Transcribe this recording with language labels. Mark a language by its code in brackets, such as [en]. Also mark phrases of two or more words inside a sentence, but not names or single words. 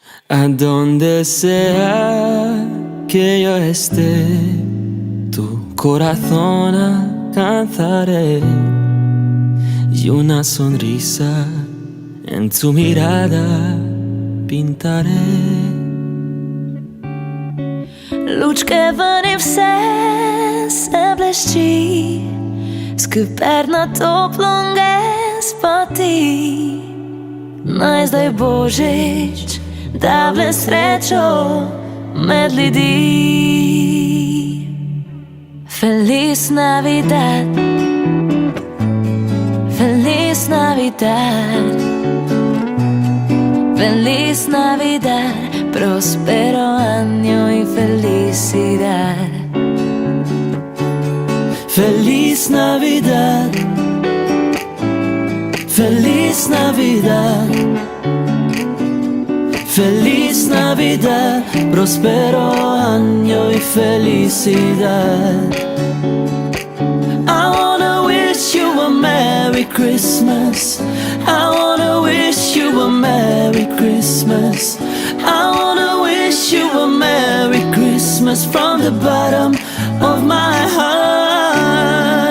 [es] A donde sea que yo esté, tu corazón alcanzaré y una sonrisa en tu mirada pintaré. [sl] Lučke vani vse se blešči, Skupaj na toplom spati. Naj zdaj božič da vle srečo med ljudi. [es] Feliz Navidad, Feliz Navidad, Feliz Navidad, prospero año y felicidad. Feliz Navidad, Feliz Navidad, Feliz Navidad, prospero año y felicidad. [en] I wanna wish you a Merry Christmas. I wanna wish you a Merry Christmas. I wanna wish you a Merry Christmas from the bottom of my heart.